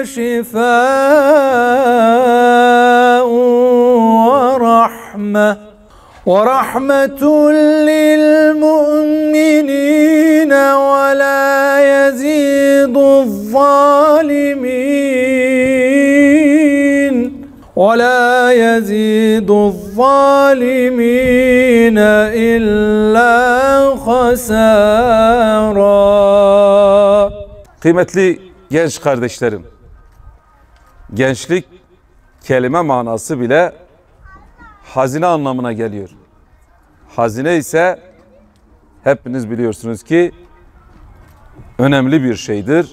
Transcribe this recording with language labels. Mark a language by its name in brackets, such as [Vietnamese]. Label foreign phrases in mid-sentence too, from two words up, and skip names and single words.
[Arabic] شفاء ورحمة للمؤمنين ولا يزيد الظالمين إلا خسارا. [Turkish] Kıymetli genç kardeşlerim, gençlik kelime manası bile hazine anlamına geliyor. Hazine ise hepiniz biliyorsunuz ki önemli bir şeydir.